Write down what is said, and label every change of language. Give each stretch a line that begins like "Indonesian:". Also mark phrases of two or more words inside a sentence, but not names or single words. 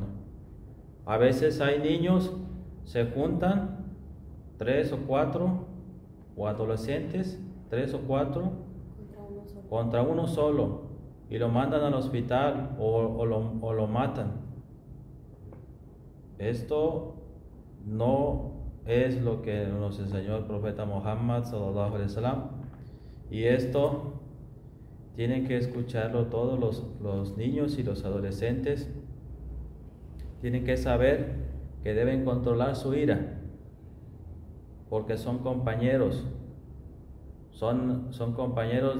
Spanish: A veces hay niños, se juntan 3 o 4, o adolescentes 3 o 4 contra uno solo y lo mandan al hospital o lo matan. Esto no es lo que nos enseñó el profeta Muhammad
Arabic: صلى الله عليه وسلم,
Spanish: y esto tienen que escucharlo todos los niños y los adolescentes. Tienen que saber que deben controlar su ira, porque son compañeros, son compañeros